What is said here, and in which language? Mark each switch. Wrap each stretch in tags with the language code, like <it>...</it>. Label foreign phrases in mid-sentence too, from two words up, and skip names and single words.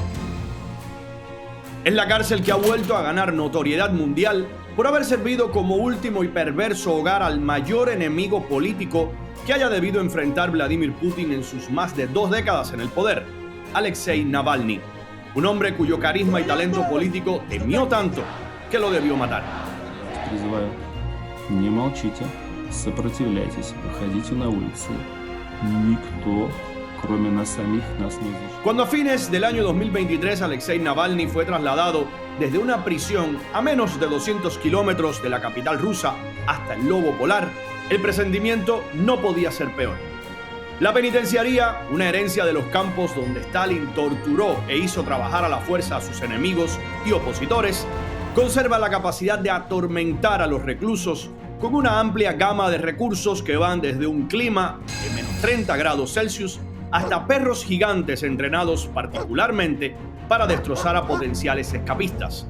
<es>Es la cárcel que ha vuelto a ganar notoriedad mundial por haber servido como último y perverso hogar al mayor enemigo político que haya debido enfrentar Vladimir Putin en sus más de 2 décadas en el poder, Alexei Navalny, un hombre cuyo carisma y talento político temió tanto que lo debió matar.</es> <ru>Не молчите, сопротивляйтесь, выходите на улицы. Никто, кроме нас самих, нас не защитит.</ru> <es>Cuando a fines del año 2023 Alexei Navalny fue trasladado desde una prisión a menos de 200 kilómetros de la capital rusa hasta el lobo polar, el presentimiento no podía ser peor. La penitenciaría, una herencia de los campos donde Stalin torturó e hizo trabajar a la fuerza a sus enemigos y opositores, conserva la capacidad de atormentar a los reclusos con una amplia gama de recursos que van desde un clima de menos 30 grados Celsius hasta perros gigantes entrenados particularmente para destrozar a potenciales escapistas.</es>